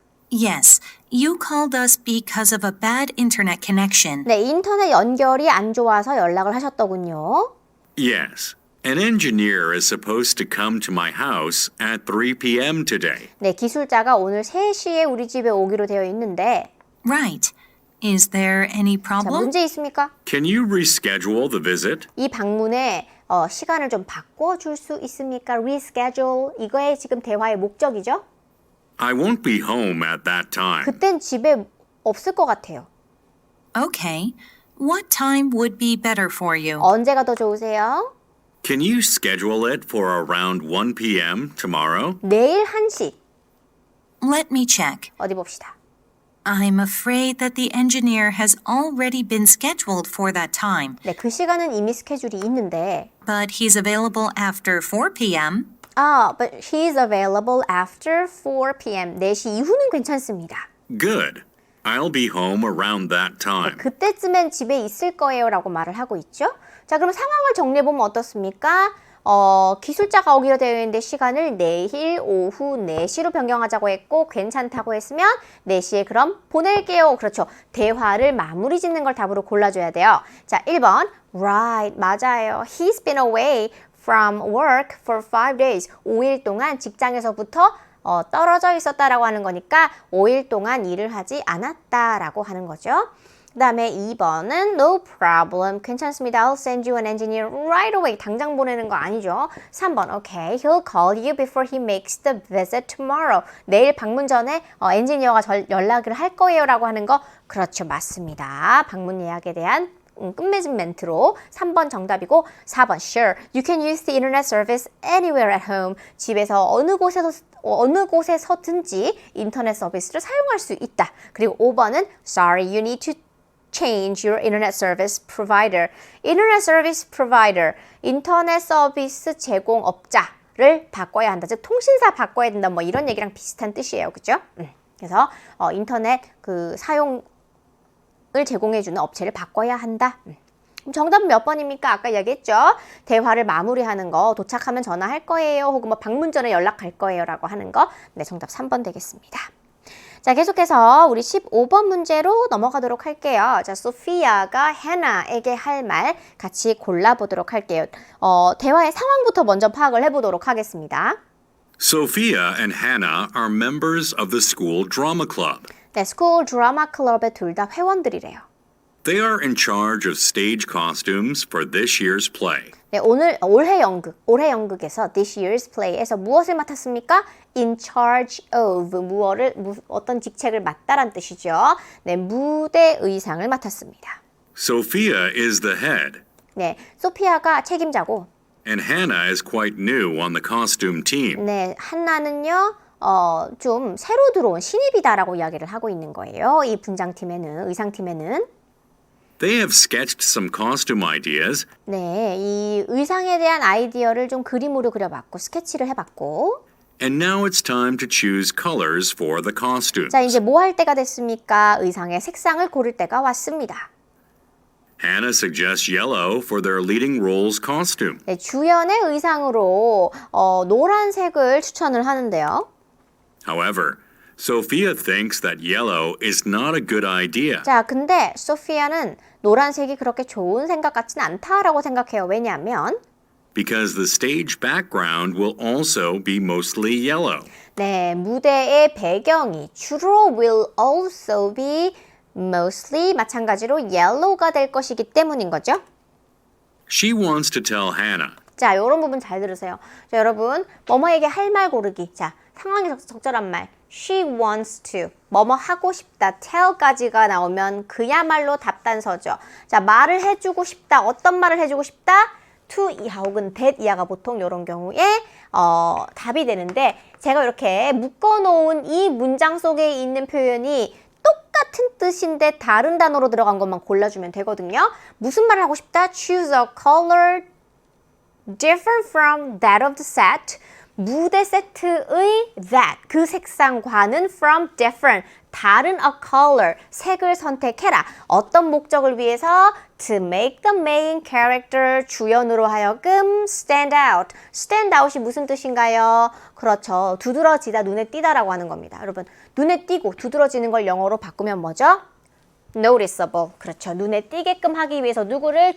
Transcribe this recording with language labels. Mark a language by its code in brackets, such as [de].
[en] Yes, you called us because of a bad internet connection. [ko] 네, 인터넷 연결이 안 좋아서 연락을 하셨더군요. [en] Yes. An engineer is supposed to come to my house at 3 p.m. today. [ko] 네, 기술자가 오늘 3시에 우리 집에 오기로 되어 있는데 [en] Right. Is there any [ko] 자, [en] problem? [ko] 문제 있습니까? [en] Can you reschedule the visit? [ko] 이 방문에 시간을 좀 바꿔줄 수 있습니까? [en] Reschedule. [ko] 이거의 지금 대화의 목적이죠? [en] I won't be home at that time. [ko] 그땐 집에 없을 것 같아요. [en] Okay. What time would be better for you? [ko] 언제가 더 좋으세요? [en] Can you schedule it for around 1 p.m. tomorrow? [ko] 내일 1시. [en] Let me check. [ko] 어디 봅시다. [en] I'm afraid that the engineer has already been scheduled for that time, [ko] 네, 그 시간은 이미 스케줄이 있는데 [en] but he's available after 4 p.m. but he's available after 4 p.m. [ko] 4시 이후는 괜찮습니다. [en] Good. I'll be home around that time. [ko] 그때쯤엔 집에 있을 거예요 라고 말을 하고 있죠. 자, 그럼 상황을 정리해보면 어떻습니까? 기술자가 오기로 되어 있는데 시간을 내일 오후 4시로 변경하자고 했고 괜찮다고 했으면 4시에 그럼 보낼게요. 그렇죠. 대화를 마무리 짓는 걸 답으로 골라줘야 돼요. 자, 1번 Right, 맞아요. [en] He's been away from work for 5 days. [ko] 5일 동안 직장에서부터 떨어져 있었다라고 하는 거니까 5일 동안 일을 하지 않았다라고 하는 거죠. 그 다음에 2번은 [en] no problem. [ko] 괜찮습니다. [en] I'll send you an engineer right away. [ko] 당장 보내는 거 아니죠. 3번 okay. [en] He'll call you before he makes the visit tomorrow. [ko] 내일 방문 전에 엔지니어가 연락을 할 거예요 라고 하는 거 그렇죠. 맞습니다. 방문 예약에 대한 끝맺음 멘트로 3번 정답이고 4번 sure. [en] You can use the internet service anywhere at home. [ko] 집에서 어느 곳에서든지 인터넷 서비스를 사용할 수 있다. 그리고 5번은 [en] sorry, you need to change your internet service provider. [ko] internet service provider, 인터넷 서비스 제공업자를 바꿔야 한다. 즉 통신사 바꿔야 된다. 뭐 이런 얘기랑 비슷한 뜻이에요. 그죠? 그래서 인터넷 그 사용을 제공해주는 업체를 바꿔야 한다. 그럼 정답은 몇 번입니까? 아까 얘기했죠. 대화를 마무리하는 거, 도착하면 전화할 거예요. 혹은 뭐 방문 전에 연락할 거예요. 라고 하는 거. 네, 정답 3번 되겠습니다. 자, 계속해서 우리 15번 문제로 넘어가도록 할게요. 자, 소피아가 해나에게 할 말 같이 골라보도록 할게요. 대화의 상황부터 먼저 파악을 해보도록 하겠습니다. [en] Sophia and Hannah are members of the school drama club. [ko] 네, 스쿨 드라마 클럽의 둘 다 회원들이래요. [en] They are in charge of stage costumes for this year's play. [ko] 네, 올해 연극에서 [en] this year's play [ko] 에서 무엇을 맡았습니까? [en] in charge of [ko] 어떤 직책을 맡다란 뜻이죠. 네, 무대 의상을 맡았습니다. [en] Sophia is the head, [ko] 네, 소피아가 책임자고, [en] and Hannah is quite new on the costume team. [ko] 네, 한나는요, 좀 새로 들어온 신입이다라고 이야기를 하고 있는 거예요. 이 분장팀에는, 의상팀에는. [en] They have sketched some costume ideas, [ko] 네, 이 의상에 대한 아이디어를 좀 그림으로 그려봤고, 스케치를 해봤고. [en] and now it's time to choose colors for the costumes. [ko] 자, 이제 뭐 할 때가 됐습니까? 의상의 색상을 고를 때가 왔습니다. [en] Hannah suggests yellow for their leading role's costume. [ko] 네, 주연의 의상으로 노란색을 추천을 하는데요. [en] However, Sophia thinks that yellow is not a good idea. [ko] 자, 근데 소피아는 노란색이 그렇게 좋은 생각 같진 않다라고 생각해요. 왜냐하면 [en] Because the stage background will also be mostly yellow. [ko] 네, 무대의 배경이 주로 [en] will also be mostly [ko] 마찬가지로 yellow가 될 것이기 때문인 거죠. [en] She wants to tell Hannah, [ko] 자, 이런 부분 잘 들으세요. 자, 여러분, 뭐뭐에게 할 말 고르기. 자, 상황이 적절한 말. [en] She wants to. [ko] 뭐뭐 하고 싶다. tell까지가 나오면 그야말로 답단서죠. 자, 말을 해주고 싶다. 어떤 말을 해주고 싶다? to 이하 혹은 that 이하가 보통 이런 경우에 답이 되는데 제가 이렇게 묶어놓은 이 문장 속에 있는 표현이 똑같은 뜻인데 다른 단어로 들어간 것만 골라주면 되거든요. 무슨 말을 하고 싶다? [en] Choose a color different from that of the set. [ko] 무대 세트의 that, 그 색상과는 [en] from different, [ko] 다른 [en] a color, [ko] 색을 선택해라. 어떤 목적을 위해서? [en] To make the main character, [ko] 주연으로 하여금 [en] stand out. [ko] stand out이 무슨 뜻인가요? 그렇죠. 두드러지다, 눈에 띄다라고 하는 겁니다. 여러분, 눈에 띄고 두드러지는 걸 영어로 바꾸면 뭐죠? noticeable. 그렇죠. 눈에 띄게끔 하기 위해서 누구를?